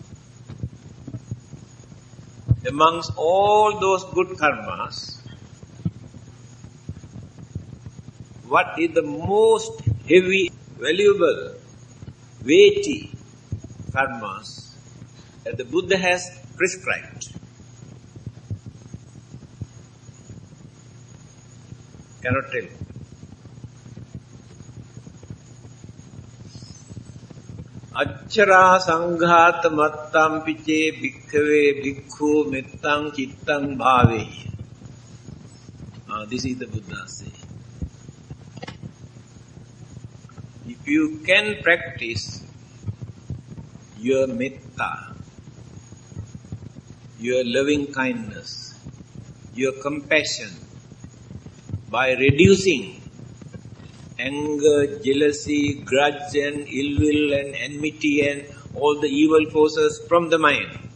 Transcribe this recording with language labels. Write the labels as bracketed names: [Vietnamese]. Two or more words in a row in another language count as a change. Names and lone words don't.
[English] Amongst all those good karmas, what is the most heavy, valuable, weighty karmas that the Buddha has prescribed? Cannot tell. [Pali] Achara sanghata mattam piche bhikkhave bhikkhu mettang chittang bhave. [English] This is the Buddha saying. If you can practice your metta, your loving kindness, your compassion by reducing anger, jealousy, grudge and ill will and enmity and all the evil forces from the mind,